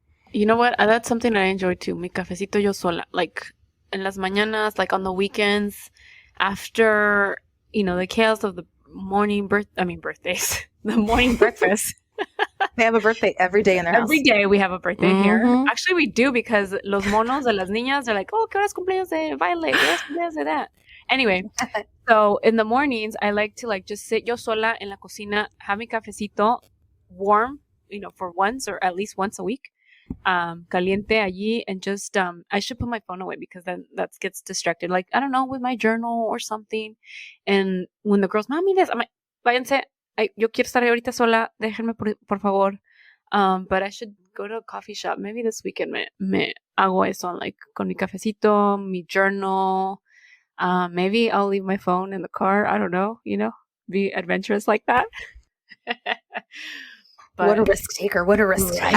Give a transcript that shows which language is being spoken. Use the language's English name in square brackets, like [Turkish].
[English] You know what? That's something I enjoy too. [Spanish] Mi cafecito yo sola. [English] Like [Spanish] en las mañanas, [English] like on the weekends, after the chaos of the birthdays, the morning breakfast. They have a birthday every day in their house. Every day we have a birthday here. Mhm. Actually, we do, because [Spanish] los monos de las niñas [English] are like, oh, [Spanish] ¿qué hora es cumpleaños de baile? ¿Qué hora es cumpleaños de [English] that? Anyway, so in the mornings, I like to like just sit [Spanish] yo sola en la cocina, [English] have [Spanish] mi cafecito [English] warm, for once or at least once a week, [Spanish] caliente allí, [English] and just I should put my phone away because then that gets distracted. Like, I don't know, with my journal or something. And when the girls, mami, I'm like, [Spanish] váyanse. Yo quiero estar ahorita sola, déjenme por favor. [English] But I should go to a coffee shop. Maybe this weekend [Spanish] me hago eso, [English] like [Spanish] con mi cafecito, [English] mi journal. Maybe I'll leave my phone in the car. I don't know, be adventurous like that. What a risk taker. What a risk taker.